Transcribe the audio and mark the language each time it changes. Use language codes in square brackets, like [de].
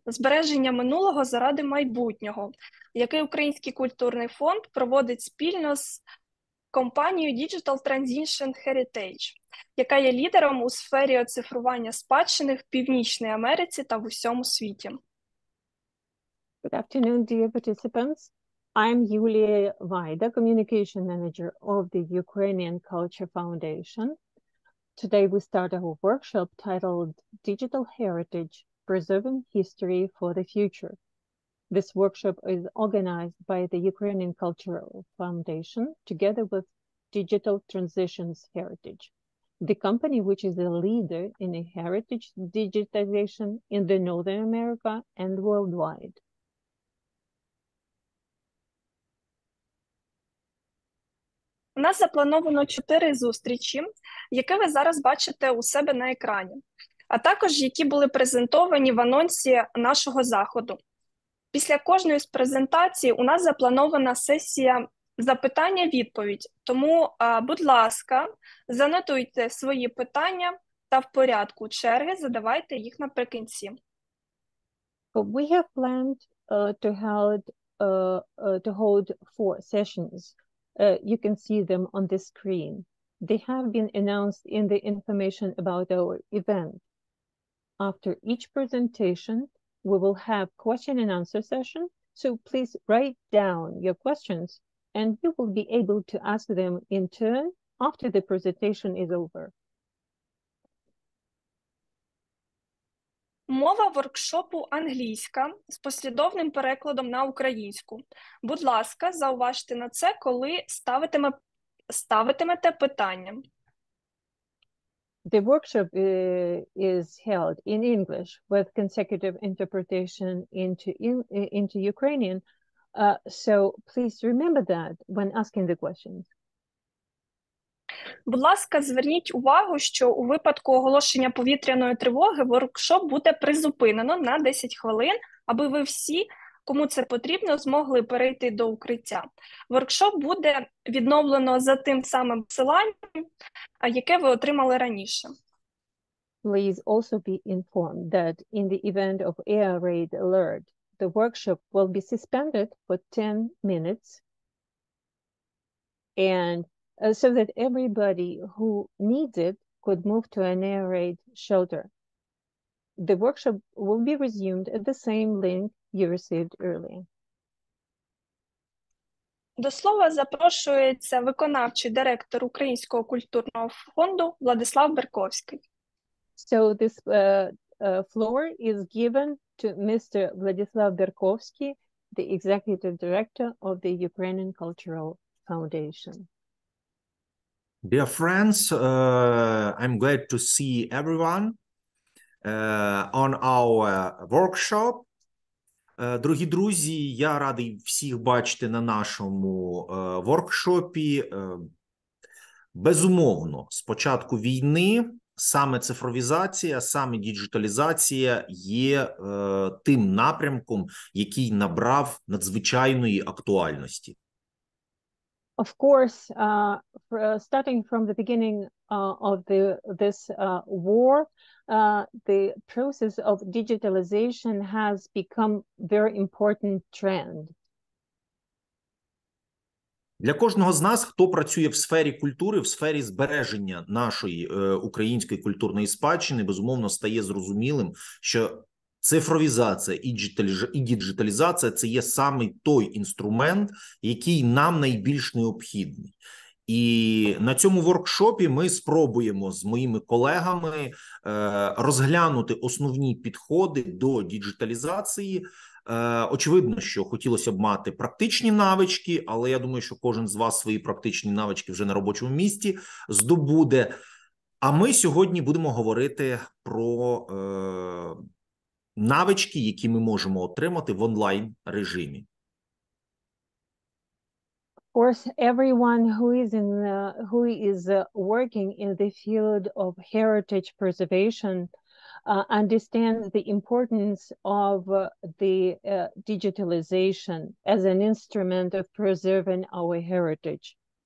[uk] Збереження минулого заради майбутнього», який Український культурний фонд проводить спільно з компанією Digital Transition Heritage, яка є лідером у сфері оцифрування спадщини в Північній Америці та в усьому світі. [en] Good afternoon, dear participants. I'm Yulia Vaida, Communication Manager of the Ukrainian Culture Foundation. Today we start our workshop titled Digital Heritage, Preserving History for the Future. This workshop is organized by the Ukrainian Cultural Foundation together with Digital Transitions Heritage, the company which is a leader in the heritage digitization in the Northern America and worldwide. [uk] У нас заплановано 4 зустрічі, які ви зараз бачите у себе на екрані, а також які були презентовані в анонсі нашого заходу. Після кожної з презентацій у нас запланована сесія запитання-відповідь, тому, будь ласка, занотуйте свої питання та в порядку черги задавайте їх наприкінці. [en] We have planned to hold 4 sessions. You can see them on the screen. They have been announced in the information about our event. After each presentation, we will have question and answer session. So please write down your questions and you will be able to ask them in turn after the presentation is over. [uk] Мова воркшопу англійська з послідовним перекладом на українську. Будь ласка, зауважте на це, коли ставитимете питання. [en] The workshop is held in English with consecutive interpretation into Ukrainian. So please remember that when asking the questions. [uk] Будь ласка, зверніть увагу, що у випадку оголошення повітряної тривоги воркшоп буде призупинено на 10 хвилин, аби ви всі, кому це потрібно, змогли перейти до укриття. Воркшоп буде відновлено за тим самим посиланням, яке ви отримали раніше. [en] Please also be informed that in the event of air raid alert, the workshop will be suspended for 10 minutes and so that everybody who needs it could move to an air raid shelter. The workshop will be resumed at the same link you received earlier. [uk] До слова запрошується виконавчий директор Українського культурного фонду Владислав Берковський. [en] So this floor is given to Mr. Władysław Berkovsky, the executive director of the Ukrainian Cultural Foundation. Dear friends, I'm glad to see everyone on our workshop. [uk] Дорогі друзі, я радий всіх бачити на нашому воркшопі. Безумовно, з початку війни саме цифровізація, саме діджиталізація є тим напрямком, який набрав надзвичайної актуальності. [en] Of course, starting from the beginning of this war, the process of digitalization has become very important trend. [uk] Для кожного з нас, хто працює в сфері культури, в сфері збереження нашої української культурної спадщини, безумовно, стає зрозумілим, що цифровізація і діджиталізація – це є саме той інструмент, який нам найбільш необхідний. І на цьому воркшопі ми спробуємо з моїми колегами розглянути основні підходи до діджиталізації. Очевидно, що хотілося б мати практичні навички, але я думаю, що кожен з вас свої практичні навички вже на робочому місці здобуде. А ми сьогодні будемо говорити про навички, які ми можемо отримати в онлайн-режимі. [en] Of course, everyone who is working in the field of heritage preservation understands the importance of the digitalization as an instrument of preserving our heritage.